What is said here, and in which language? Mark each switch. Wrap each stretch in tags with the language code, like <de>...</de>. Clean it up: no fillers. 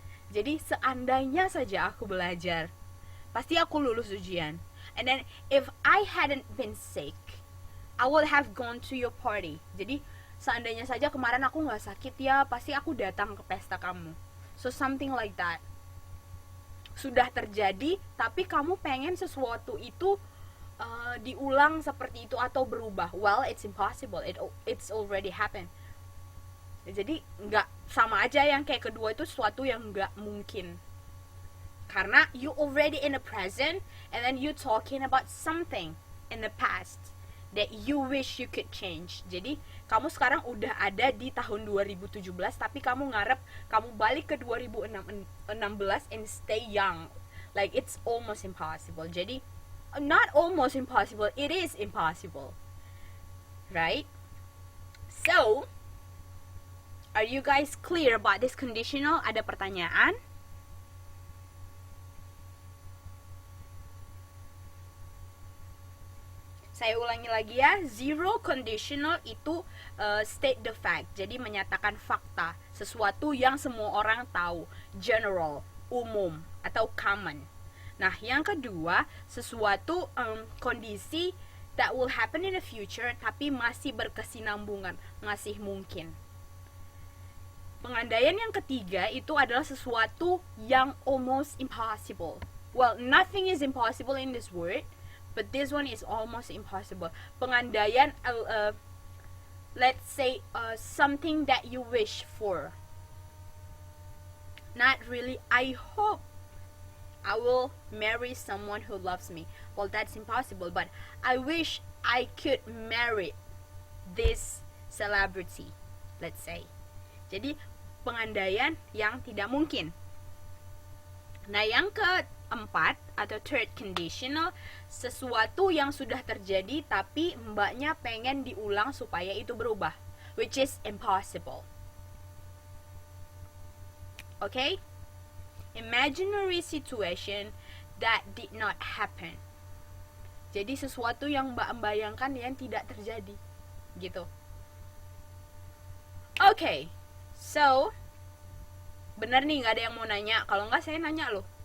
<id>Jadi seandainya saja aku belajar, pasti aku lulus ujian.</id> <en>And then if I hadn't been sick, I would have gone to your party.</en> <id>Jadi seandainya saja kemarin aku nggak sakit ya, pasti aku datang ke pesta kamu.</id> <en>So something like that.</en> <id>Sudah terjadi, tapi kamu pengen sesuatu itu diulang seperti itu atau berubah.</id> <en>Well, it's impossible. It's already happened.</en> <id>Jadi nggak, sama aja yang kayak kedua itu sesuatu yang nggak mungkin. Karena</id> <en>you already in the present and then you talking about something in the past that you wish you could change.</en> <id>Jadi kamu sekarang udah ada di tahun 2017 tapi kamu ngarep kamu balik ke 2016</id> <en>and stay young. Like it's almost impossible.</en> <id>Jadi</id> <en>not almost impossible, it is impossible. Right? So, are you guys clear about this conditional?</en> <id>Ada pertanyaan? Saya ulangi lagi ya, zero conditional itu</id> <en>state the fact,</en> <id>jadi menyatakan fakta, sesuatu yang semua orang tahu, general, umum, atau common. Nah, yang kedua, sesuatu kondisi</id> <en>that will happen in the future,</en> <id>tapi masih berkesinambungan, masih mungkin. Pengandaian yang ketiga itu adalah sesuatu yang</id> <en>almost impossible. Well, nothing is impossible in this world, but this one is almost impossible.</en> <id>Pengandaian,</id> <en>let's say something that you wish for. Not really, I hope I will marry someone who loves me. Well, that's impossible, but I wish I could marry this celebrity, let's say.</en> <id>Jadi, pengandaian yang tidak mungkin. Nah, yang keempat atau third conditional, sesuatu yang sudah terjadi tapi mbaknya pengen diulang supaya itu berubah,</id> <en>which is impossible. Okay? Imaginary situation that did not happen.</en> <id>Jadi sesuatu yang mbak bayangkan yang tidak terjadi, gitu. Okay, so bener nih, nggak ada yang mau nanya. Kalau nggak saya nanya loh.</id>